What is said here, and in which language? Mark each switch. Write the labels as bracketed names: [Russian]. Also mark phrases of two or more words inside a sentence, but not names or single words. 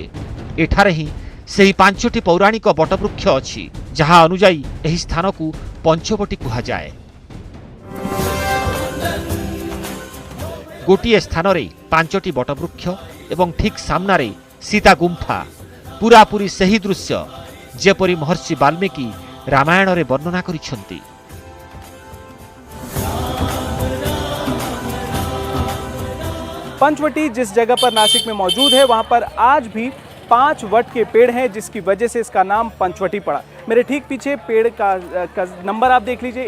[Odia] ଏଠାରେ ହିଁ ସେହି 5ଟି ପୌରାଣିକ ବଟବୃକ୍ଷ ଅଛି, ଯାହା ଅନୁଯାୟୀ ଏହି ସ୍ଥାନକୁ ପଞ୍ଚବଟୀ କୁହାଯାଏ। ଗୋଟିଏ ସ୍ଥାନରେ 5ଟି ବଟବୃକ୍ଷ ଏବଂ ଠିକ୍ ସାମ୍ନାରେ ସୀତା ଗୁମ୍ଫା। ପୁରାପୁରି ସେହି ଦୃଶ୍ୟ ଯେପରି ମହର୍ଷି ବାଲ୍ମୀକି ରାମାୟଣରେ ବର୍ଣ୍ଣନା କରିଛନ୍ତି। [Hindi] पंचवटी जिस जगह पर नासिक में मौजूद है, वहाँ पर आज भी 5 वट के पेड़ हैं, जिसकी वजह से इसका नाम पंचवटी पड़ा। मेरे ठीक पीछे पेड़ का नंबर आप देख लीजिए।